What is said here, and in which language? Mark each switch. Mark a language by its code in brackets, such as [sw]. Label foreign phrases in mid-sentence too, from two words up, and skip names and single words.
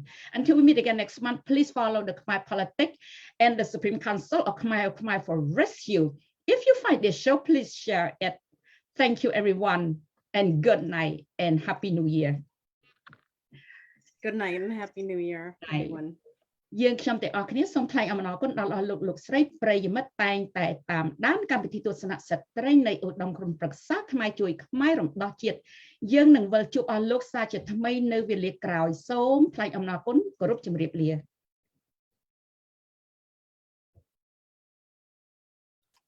[en] Until we meet again next month, please follow the Khmer Politics and the Supreme Council of Khmer for Rescue. If you find this show, please share it. Thank you, everyone, and good night and Happy New Year. Good night and Happy New Year, everyone. [km] យើងខ្ញុំទាំងអស់គ្នាសូមថ្លែងអំណរគុណដល់លោកស្រីប្រិយមិត្តតែងតែតាមដានកម្មវិធីទស្សនៈស្ត្រីនៃឧត្តមក្រុមប្រឹក្សាខ្មែរជួយខ្មែររំដោះជាតិយើងនឹងវិលជួបអស់លោកសាជាថ្មីនៅវេលាក្រោយសូមថ្លែងអំណរគុណគោរពជម្រាបលា